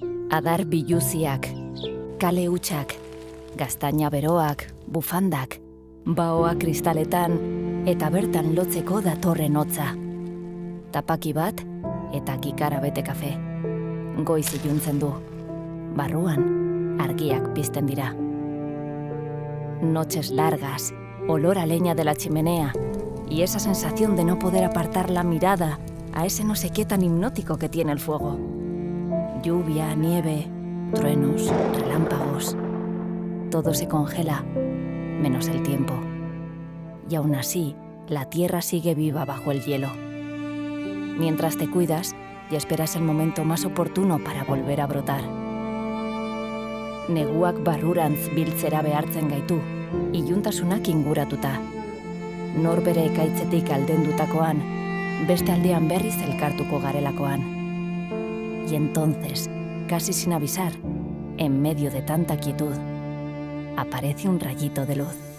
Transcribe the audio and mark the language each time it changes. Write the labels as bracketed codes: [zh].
[eu] Adar biluziak, kale hutsak, gaztaina beroak, bufandak, baoa kristaletan eta bertan lotzeko datorren hotza. Tapaki bat eta kikara bete kafe. Goiz iluntzen du. Barruan argiak pizten dira. [es] Noches largas, olor a leña de la chimenea y esa sensación de no poder apartar la mirada a ese no sé qué tan hipnótico que tiene el fuego. Lluvia, nieve, truenos, relámpagos. Todo se congela, menos el tiempo. Y aún así, la tierra sigue viva bajo el hielo. Mientras te cuidas y esperas el momento más oportuno para volver a brotar. [eu] Neguak barrurantz biltzera behartzen gaitu, iluntasunak inguratuta. Norbere ekaitzetik aldendutakoan, beste aldean berriz elkartuko garelakoan. [es] Y entonces, casi sin avisar, en medio de tanta quietud, aparece un rayito de luz.